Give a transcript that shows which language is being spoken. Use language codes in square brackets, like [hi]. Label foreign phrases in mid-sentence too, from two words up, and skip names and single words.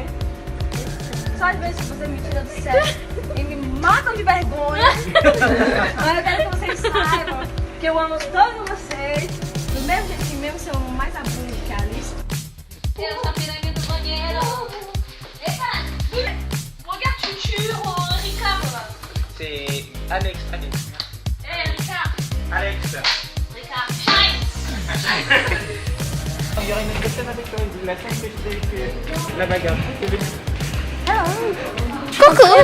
[pt] Só às vezes você me tira do sério e me matam de vergonha. Mas eu quero que vocês saibam que eu amo todos vocês. Do mesmo jeito que mesmo se eu amo mais a Bruna que a Alice. Eu tá pirando do banheiro. Eita! [fr] Regarde, tu Ricard là. C'est Alex. Eh, Ricard. Alex. Ricard. Scheiß. Il y aura une autre scène avec la scène que je faisais avec la bagarre. Coucou!